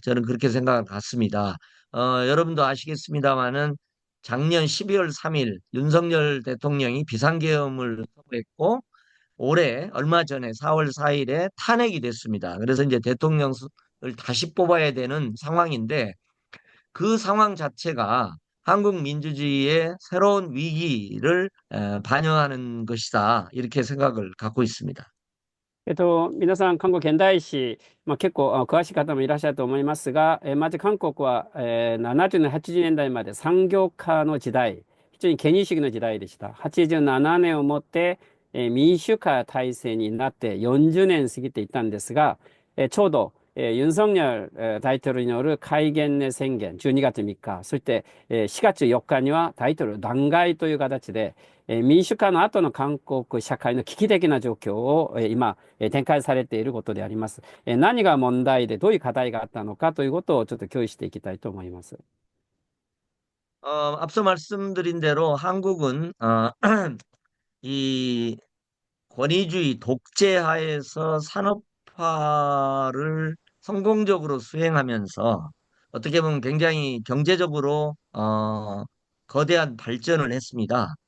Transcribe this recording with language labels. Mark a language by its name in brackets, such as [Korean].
[Korean] 저는 그렇게 생각을 갖습니다. 여러분도 아시겠습니다마는 작년 12월 3일 윤석열 대통령이 비상계엄을 선포했고 올해 얼마 전에 4월 4일에 탄핵이 됐습니다. 그래서 이제 대통령을 다시 뽑아야 되는 상황인데 그 상황 자체가 한국 민주주의의 새로운 위기를 반영하는 것이다. 이렇게 생각을 갖고 있습니다. [Japanese] 皆さん、韓国現代史、結構詳しい方もいらっしゃると思いますが、まず韓国は、70年、80年代まで産業化の時代、非常に権威主義の時代でした。 87年をもって、民主化体制になって40年過ぎていたんですが、ちょうど、ユン・ソンニョル大統領による戒厳宣言、12月3日、そして、4月4日には大統領弾劾という形で、民主化の後の韓国社会の危機的な状況を今展開されていることであります。何が問題でどういう課題があったのかということをちょっと共有していきたいと思います。 [Korean] 앞서 말씀드린 대로 한국은 이 권위주의 독재하에서 산업화를 성공적으로 수행하면서 어떻게 보면 굉장히 경제적으로 거대한 발전을 했습니다.